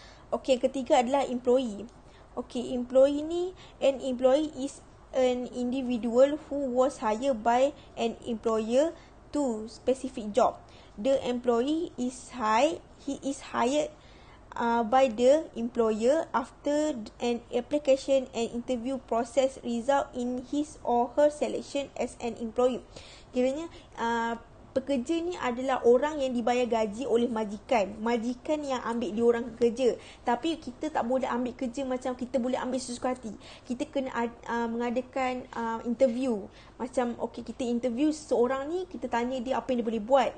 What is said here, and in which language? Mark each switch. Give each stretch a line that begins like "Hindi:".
Malay: Okay, yang ketiga adalah employee.
English: Okay, employee ni, an employee is an individual who was hired by an employer to specific job. The employee is hired by the employer after an application and interview process result in his or her selection as an employee.
Malay: Kiranya pekerja ni adalah orang yang dibayar gaji oleh majikan. Majikan yang ambil dia orang kerja. Tapi kita tak boleh ambil kerja macam kita boleh ambil sesuka hati. Kita kena mengadakan interview. Macam okay, kita interview seseorang ni, kita tanya dia apa yang dia boleh buat.